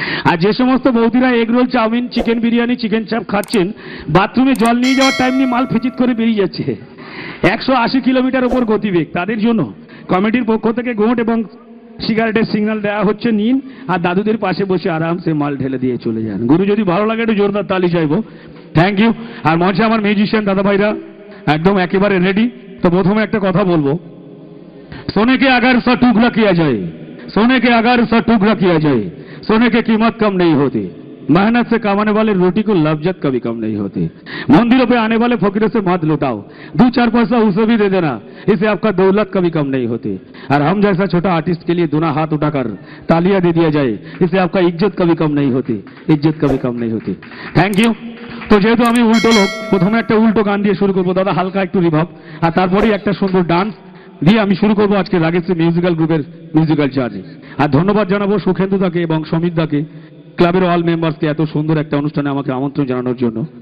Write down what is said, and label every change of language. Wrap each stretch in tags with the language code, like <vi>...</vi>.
<bn>আর যে সমস্ত বৌদিরা egg roll, chowmein, chicken biryani, chicken চাপ খাচ্ছেন, বাথরুমে জল নিয়ে যাওয়ার টাইম নিয়ে মাল ফিচিত করে বেরিয়ে যাচ্ছে 180 কিলোমিটার উপর গতিবেগ, তাদের জন্য কমিটির পক্ষ থেকে গোট এবং সিগারেটের সিগন্যাল দেওয়া হচ্ছে, নিন আর দাদুদের পাশে বসে আরামসে মাল ঢেলে দিয়ে চলে যান। গুরু যদি ভালো লাগে একটু জোরদার তালি চাইবো।</bn> <en>Thank you.</en> <bn>আর মঞ্চে আমার মিউজিশিয়ান দাদা ভাইরা একদম একেবারে রেডি। তো প্রথমে একটা কথা বলবো,</bn> <hi>सोने के अगर 100 टुकड़ा किया जाए, सोने के अगर 100 टुकड़ा किया जाए, सोने की कीमत कम नहीं होती। मेहनत से कमाने वाले रोटी को लफ्जत कभी कम नहीं होती। मंदिरों पे आने वाले फकीरों से मत लुटाओ, 2-4 पैसा उसे भी दे देना, इससे आपका दौलत कभी कम नहीं होती। और हम जैसा छोटा आर्टिस्ट के लिए दोनों हाथ उठाकर तालियां दे दिया जाए, इससे आपका इज्जत कभी कम नहीं होती, इज्जत कभी कम नहीं होती।</hi> <en>Thank you.</en> <bn>তো যেহেতু আমি উল্টো লোক, প্রথমে একটা উল্টো গান দিয়ে শুরু করবো দাদা, হালকা একটু রিভাব, আর তারপরেই একটা সুন্দর ডান্স দিয়ে আমি শুরু করবো আজকে রাগেশ্রী মিউজিক্যাল গ্রুপের মিউজিক্যাল জার্নি। আর ধন্যবাদ জানাবো সুখেন্দু দাকে এবং সমিত দাকে, ক্লাবের অল মেম্বার্সকে এত সুন্দর একটা অনুষ্ঠানে আমাকে আমন্ত্রণ জানানোর জন্য।</bn>